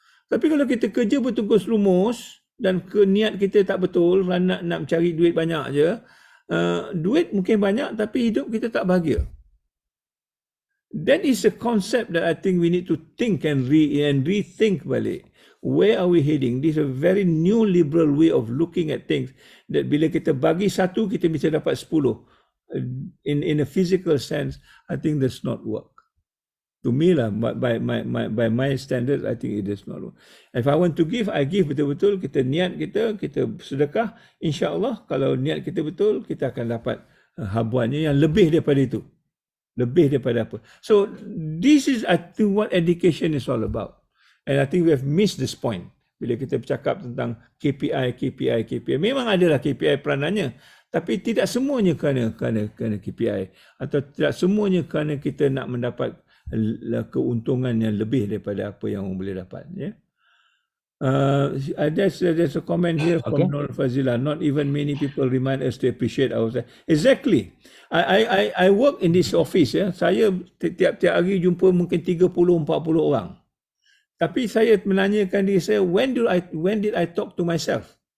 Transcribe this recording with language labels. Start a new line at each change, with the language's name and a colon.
Malay: Tapi kalau kita kerja bertungkus lumus dan niat kita tak betul, nak cari duit banyak je, duit mungkin banyak tapi hidup kita tak bahagia.
English: That is a concept that I think we need to think and rethink balik. Where are we heading? This is a very new liberal way of looking at things.
Malay: That bila kita bagi satu, kita bisa dapat 10.
English: In a physical sense, I think that's not work. To me lah, by my standards, I think it does not work. If I want to give, I give betul-betul.
Malay: Kita niat kita sedekah. InsyaAllah, kalau niat kita betul, kita akan dapat habuannya yang lebih daripada itu. Lebih daripada apa.
English: So, this is, I think, what education is all about. And I think we have missed this point.
Malay: Bila kita bercakap tentang KPI. Memang adalah KPI peranannya. Tapi tidak semuanya kerana KPI. Atau tidak semuanya kerana kita nak mendapat keuntungan yang lebih daripada apa yang orang boleh dapat.
English: Yeah? There's a comment here from Nur Fazila. Not even many people remind us to appreciate ourselves. Exactly. I work in this office. Ya.
Malay: Saya tiap-tiap hari jumpa mungkin 30-40 orang. Tapi saya menanyakan diri saya,
English: when did I talk to myself?